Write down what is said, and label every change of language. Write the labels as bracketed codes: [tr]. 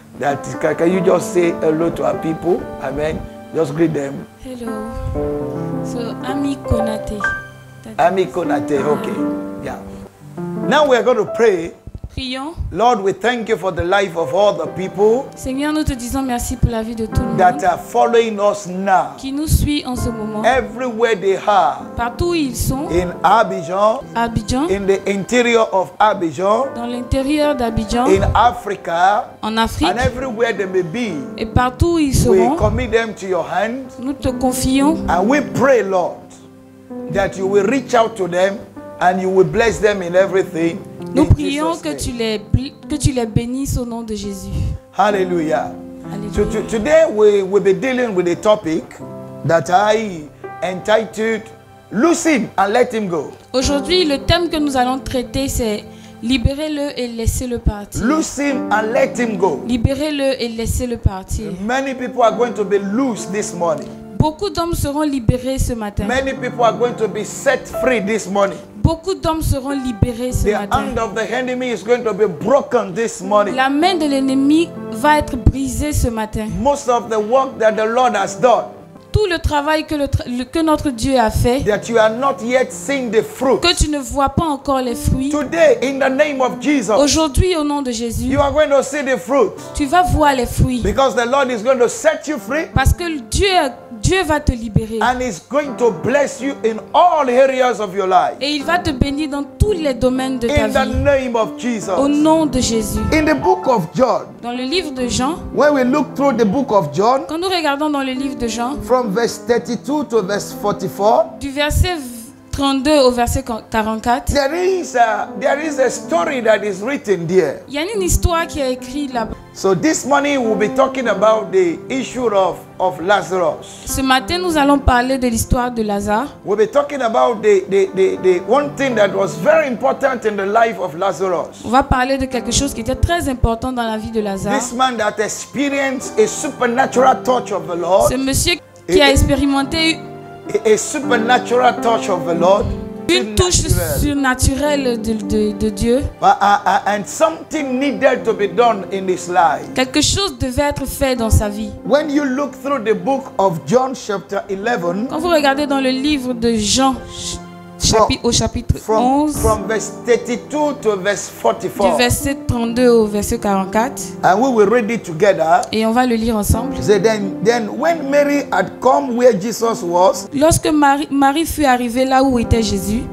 [en] Can you just say hello to our people? Amen. Just greet them. Hello. So, Ami Konate. Ami Konate, okay. Yeah. Now we are going to pray. [fr] Prions. [en] Lord, we thank you for the life of all the people [fr] Seigneur, nous te disons merci pour la vie de tout le [en] that [fr] monde [en] are following us now. [fr] qui nous suit en ce moment. [en] Everywhere they are. [fr] Partout où ils sont, [en] In Abidjan, [fr] Abidjan, [en] in the interior of Abidjan, [fr] dans l'intérieur d'Abidjan, [en] in Africa, [fr] en Afrique, [en] and everywhere they may be. [fr] et partout où ils [en] We [fr] seront, [en] commit them to your hand. [fr] nous te confions [en] And we pray, Lord, that you will reach out to them and you will bless them in everything. [fr] Nous [en] In [fr] prions [en] Jesus' [fr] que [en] name. [fr] tu les bénisses au nom de Jésus. [en] Hallelujah. So [fr] Alléluia. [en] today we will be dealing with a topic that I entitled Loose him and let him go. [fr] Aujourd'hui, le thème que nous allons traiter, c'est libérez-le et laissez-le partir. [en] Loose him and let him go. [fr] Libérez-le et laissez-le partir. [en] Many people are going to be loose this morning. [fr] Beaucoup d'hommes seront libérés ce matin. [en] Many people are going to be set free this morning. [fr] Beaucoup d'hommes seront libérés ce [en] The [fr] matin. [en] hand of the enemy is going to be broken this morning. [fr] La main de l'ennemi va être brisée ce matin. [en] Most of the work that the Lord has done, [fr] Tout le travail que notre Dieu a fait, [en] that you are not yet seeing the fruit. [fr] que tu ne vois pas encore les fruits, [en] Today, in the name of Jesus, [fr] aujourd'hui au nom de Jésus, [en] you are going to see the fruit. [fr] tu vas voir les fruits. [en] Because the Lord is going to set you free [fr] Parce que Dieu va te libérer. [en] and is going to bless you in all areas of your life. [fr] Et il va te bénir dans tous les domaines de ta [en] In the [fr] vie. [en] name of Jesus. [fr] Au nom de Jésus. [en] In the book of John, [fr] Dans le livre de Jean, [en] when we look through the book of John, [fr] quand nous regardons dans le livre de Jean, [en] from verse 32 to verse 44, [fr] du verset 32 au verset 44, [en] there is a story that is written there. [fr] il y a une histoire qui est écrite là-bas. [en] So this morning we'll be talking about the issue of Lazarus. [fr] Ce matin, nous allons parler de l'histoire de Lazare. [en] We'll be talking about the one thing that was very important in the life of Lazarus. [fr] On va parler de quelque chose qui était très important dans la vie de Lazare. [en] This man that experienced a supernatural touch of the Lord. [fr] Ce monsieur qui a expérimenté [en] A supernatural touch of the Lord. [fr] une touche surnaturelle de Dieu. [en] And something needed to be done in his life. [fr] Quelque chose devait être fait dans sa vie. [en] When you look through the book of John chapter 11, [fr] Quand vous regardez dans le livre de Jean, au chapitre 11, [en] from verse 32 to verse [fr] du [en] 44, [fr] verset 32 au verset 44, [en] and we will read it together. [fr] et on va le lire ensemble. [en] So then when Mary had come where Jesus was [fr] Lorsque Marie fut arrivée là où était Jésus,